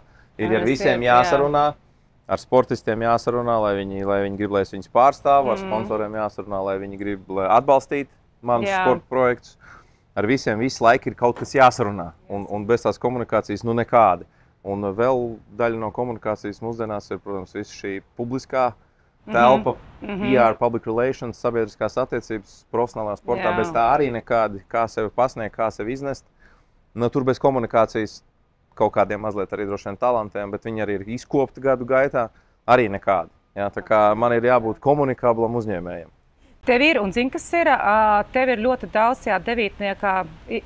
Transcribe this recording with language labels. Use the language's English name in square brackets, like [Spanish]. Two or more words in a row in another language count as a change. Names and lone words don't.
[Latvian] Ir ar visiem jāsarunā, ar sportistiem jāsarunā, lai viņi grib, lai es viņus pārstāvu, ar sponsoriem jāsarunā, lai viņi grib atbalstīt manus sporta projektus. Ar visiem visu laiku ir kaut kas jāsarunā, un bez tās komunikācijas nu nekādi. Un vēl daļa no komunikācijas mūsdienās ir, protams, visu šī publiskā telpa, [English] PR, public relations, [Latvian] sabiedriskās attiecības, profesionālā sportā, bez tā arī nekādi, kā sevi pasniegt, kā sevi iznest. Nu, tur bez komunikācijas kaut kādiem mazliet arī droši vien talantiem, bet viņi arī ir izkopti gadu gaitā, arī nekādi. Jā, tā kā man ir jābūt komunikablam uzņēmējam. Tev ir, un zini, kas ir, tev ir ļoti daudz tajā 9.